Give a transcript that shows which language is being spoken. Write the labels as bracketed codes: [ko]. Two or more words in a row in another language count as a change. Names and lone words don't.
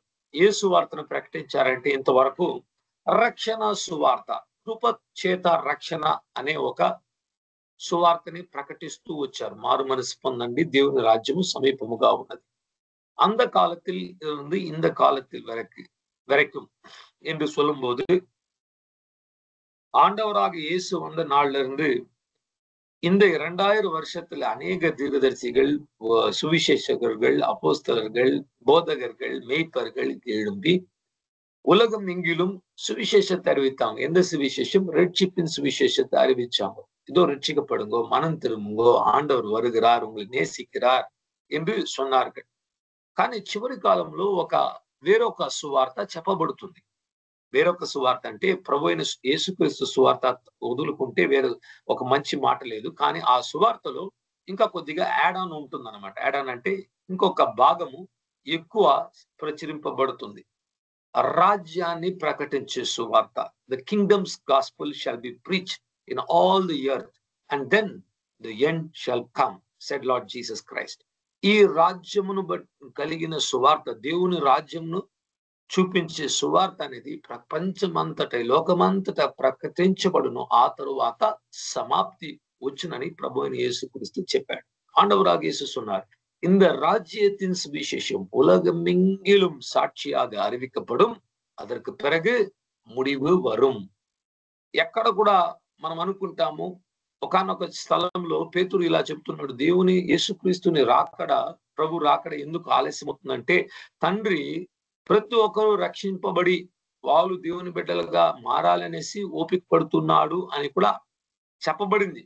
[te] ఏ సువార్తను ప్రకటించారంటే ఇంతవరకు రక్షణ సువార్త, కృప చేత రక్షణ అనే ఒక సువార్తని ప్రకటిస్తూ వచ్చారు. మారు మనసు పొందండి, దేవుని రాజ్యము సమీపముగా ఉన్నది. [ta] அந்த காலத்தில் இருந்து இந்த காலத்தில் வரைக்கும் என்று சொல்லும்போது ஆண்டவராக இயேசு வந்த நாள்ல இருந்து இந்த 2000 வருஷத்துல அநேக தீர்க்கதரிசிகள், சுவிசேஷகர்கள், அப்போஸ்தலர்கள், போதகர்கள், மேய்ப்பர்கள் எழும்பி உலகம் எங்கிலும் சுவிசேஷத்தை அறிவித்தாங்க. எந்த சுவிசேஷம்? ரட்சிப்பின் சுவிசேஷத்தை அறிவிச்சாங்க. இதோ ரட்சிக்கப்படுங்கோ, மனம் திரும்புங்கோ, ஆண்டவர் வருகிறார், உங்களை நேசிக்கிறார் என்று சொன்னார்கள். [te] కానీ చివరి కాలంలో వేరొక సువార్త చెప్పబడుతుంది. వేరొక సువార్త అంటే ప్రభు అయిన యేసుక్రీస్తు సువార్త వదులుకుంటే వేరే ఒక మంచి మాట లేదు. కానీ ఆ సువార్తలో ఇంకా కొద్దిగా [en] add on [te] ఉంటుంది అనమాట. [en] add on [te] అంటే ఇంకొక భాగము ఎక్కువ ప్రచురింపబడుతుంది. రాజ్యాన్ని ప్రకటించే సువార్త. [en] The kingdom's gospel shall be preached in all the earth and then the end shall come, said Lord Jesus Christ. [te] ఈ రాజ్యమును కలిగిన సువార్త, దేవుని రాజ్యంను చూపించే సువార్త అనేది ప్రపంచమంతట, లోకమంతటా ప్రకటించబడును. ఆ తరువాత సమాప్తి వచ్చునని ప్రభు అయిన యేసుక్రీస్తు చెప్పాడు. [ta] ஆண்டவராக இயேசு சொன்னார், இந்த ராஜ்யத்தின் சுவிசேஷம் உலகமெங்கிலும் సాక్షిயாக அறிவிக்கப்படும், அதற்கு பிறகு முடிவு వரும். [te] ఎక్కడ కూడా మనం అనుకుంటాము, ఒకానొక స్థలంలో పేతురు ఇలా చెప్తున్నాడు, దేవుని యేసుక్రీస్తుని రాకడ, ప్రభు రాకడ ఎందుకు ఆలస్యం అవుతుందంటే తండ్రి ప్రతి ఒక్కరూ రక్షింపబడి వాళ్ళు దేవుని బిడ్డలుగా మారాలనేసి ఓపిక పడుతున్నాడు అని కూడా చెప్పబడింది.